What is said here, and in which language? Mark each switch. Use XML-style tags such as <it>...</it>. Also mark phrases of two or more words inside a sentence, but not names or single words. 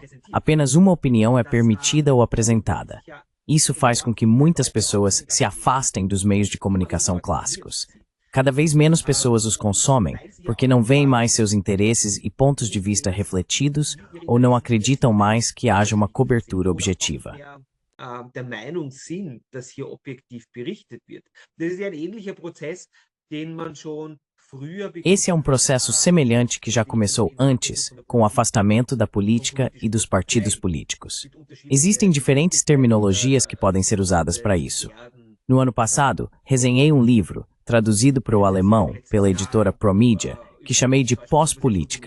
<pt>Apenas uma opinião é permitida ou apresentada. Isso faz com que muitas pessoas se afastem dos meios de comunicação clássicos. Cada vez menos pessoas os consomem, porque não veem mais seus interesses e pontos de vista refletidos ou não acreditam mais que haja uma cobertura objetiva.</pt> <de>Der Meinung sind, dass hier objektiv berichtet wird. Das ist ja ein ähnlicher Prozess, den man schon früher</de> <pt>Esse é um processo semelhante que já começou antes, com o afastamento da política e dos partidos políticos. Existem diferentes terminologias que podem ser usadas para isso. No ano passado, resenhei um livro, traduzido para o alemão pela editora Promedia, que chamei de pós-política.</pt>